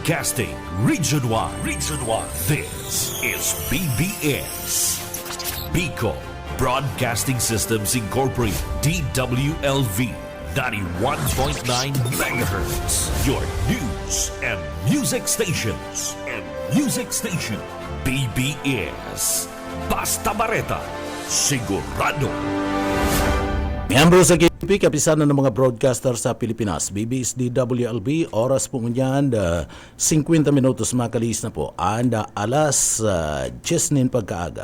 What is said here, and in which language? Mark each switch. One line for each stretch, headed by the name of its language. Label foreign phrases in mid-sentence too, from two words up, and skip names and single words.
English: Broadcasting Region 1. Region 1. This is BBS. Bicol Broadcasting Systems Incorporated. DWLV 91.9 MHz. Your news and music stations.
Bikol: BBS. Basta Bareta. Sigurado. Miyembro sa KP, kapisanan ng mga broadcaster sa Pilipinas, BBS DWLB, oras po nyan, 50 minutos makalis na po, alas 10 pagkaaga.